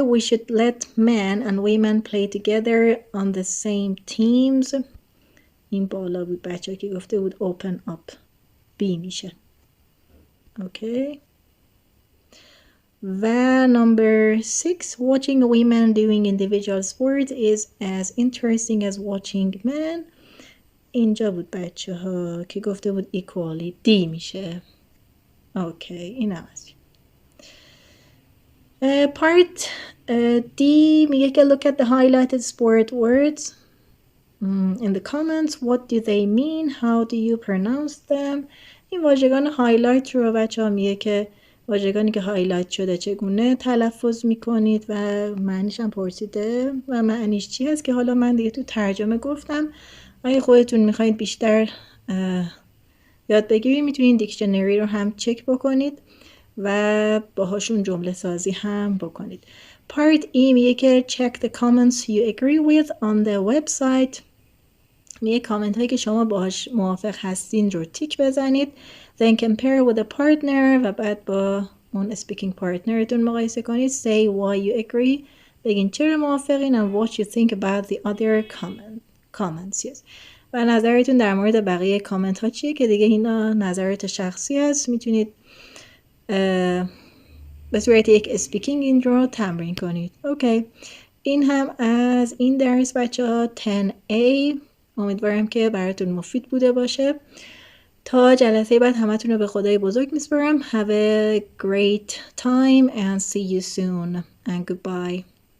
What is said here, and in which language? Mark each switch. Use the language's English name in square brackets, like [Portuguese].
[English] We should let men and women play together on the same teams. [Persian] این بالا بود بچه ها که گفته بود [English] open up. B [Persian] میشه. [English] Okay. و number 6. Watching women doing individual sports is as interesting as watching men. [Persian] اینجا بود بچه ها که گفته بود equally. D میشه. اوکی این هم هست. [English] Part D [Persian] میگه که [English] look at the highlighted sport words in the comments. What do they mean? How do you pronounce them? [Persian] این واژگان هایلایت رو بچه ها میگه که واژگانی که هایلایت شده چگونه تلفظ میکنید و معنیش هم پرسیده و معنیش چی هست که حالا من دیگه تو ترجمه گفتم. اگه خودتون میخواید بیشتر یاد بگیرید میتونید دیکشنری رو هم چک بکنید و باهاشون جمله سازی هم بکنید. [English] Part E [Persian] میگه که [English] check the comments you agree with on the website. [Persian] میگه کامنت هایی که شما باهاش موافق هستین رو تیک بزنید. [English] Then compare with a partner [Persian] و بعد با اون speaking partnerتون مقایسه کنید. [English] Say why you agree. [Persian] بگین چرا موافقین [English] and what you think about the other comments. Yes. [Persian] و نظرتون در مورد بقیه کامنت ها چیه که دیگه اینا نظرات شخصی هست. میتونید به صورت یک اسپیکینگ این رو تمرین کنید. اوکی. این هم از این درس بچه ها 10A. امیدوارم که براتون مفید بوده باشه. تا جلسه بعد همتون رو به خدای بزرگ میسپارم. [English] Have a great time and see you soon and goodbye.